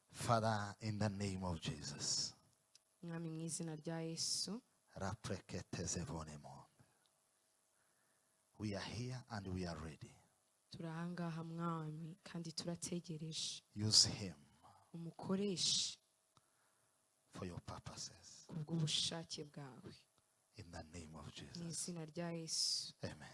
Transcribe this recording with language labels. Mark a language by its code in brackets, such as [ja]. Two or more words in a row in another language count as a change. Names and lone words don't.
[en] Father, in the name of Jesus. [rw] Mwami mu izina rya Yesu. [en] We are here and we are ready. [rw] Turahangaha mwami kandi turategereje. [en] Use him [rw] Umukoreshe [en] for your purposes. [rw] kubw'ubushake bwawe. [en] In the name of [rw] Mu [en] Jesus. [rw] izina rya Yesu. Amen.